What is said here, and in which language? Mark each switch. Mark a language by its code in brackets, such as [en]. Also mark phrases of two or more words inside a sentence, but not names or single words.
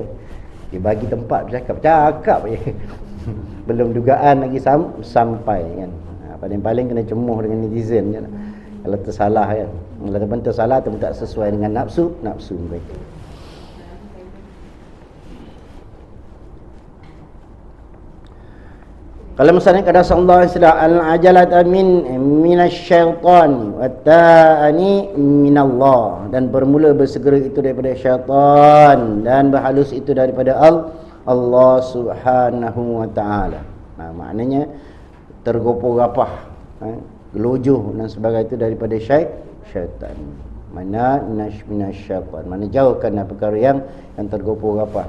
[ms] Dia bagi tempat bercakap je. Belum dugaan lagi sampai kan. Paling-paling kena cemuh dengan netizen je lah. Kalau tersalah kan. Kalau tersalah atau tak sesuai dengan nafsu mereka. Kalau misalnya kata [ar] صلى الله عليه وسلم العجلة من الشيطان والتأني من الله, [ms] dan bermula bersegera itu daripada syaitan dan berhalus itu daripada [ar] الله سبحانه وتعالى. [ms] Maknanya tergopoh-gapah, gelojoh dan sebagainya itu daripada syaitan. Mana minasyaitan, mana jauhkan perkara yang tergopoh-gapah.